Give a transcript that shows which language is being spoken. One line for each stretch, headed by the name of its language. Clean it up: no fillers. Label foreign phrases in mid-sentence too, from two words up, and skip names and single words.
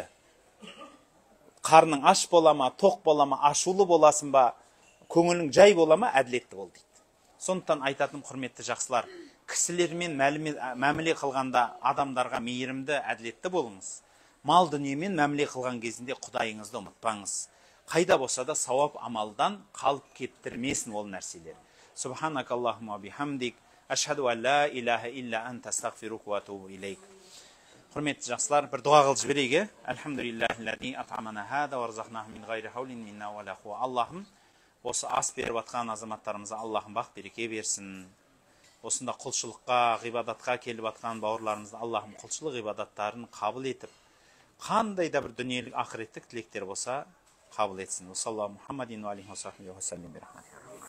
Kazakh: Қарның аш бола ма, тоқ бола ма, ашулы боласың ба, көңілің жай бола ма, әділетті бол дейді. Сондықтан айтатыным, құрметті жақсылар, кісілермен мәміле қылғанда адамдарға мейірімді, әділетті болыңыз. Мал дүниемен мәміле қылған кезінде Құдайыңызды ұмытпаңыз. Қайда болса да сауап амалдан қалып кептірмесін ол нәрселер.
Arabic: سبحانك اللهم بحمدك أشهد أن لا إله إلا أنت أستغفرك وأتوب إليك.
Kazakh: Құрметті жақсылар, бір дұға қылып жіберейік.
Arabic: الحمد لله الذي أطعمنا هذا ورزقناه من غير حول منا ولا قوة.
Kazakh: Аллахым, осы ас беріп атқан азаматтарымызға Аллахым бақ береке берсін. Осында құлшылыққа, ғибадатқа келіп атқан бауырларымызды Аллахым құлшылық ғибадаттарын қабыл етіп, қандай да бір дүниелік ақыреттік тілектер болса қабыл етсін.
Arabic: صلى الله محمد وعليه وصحبه وسلم.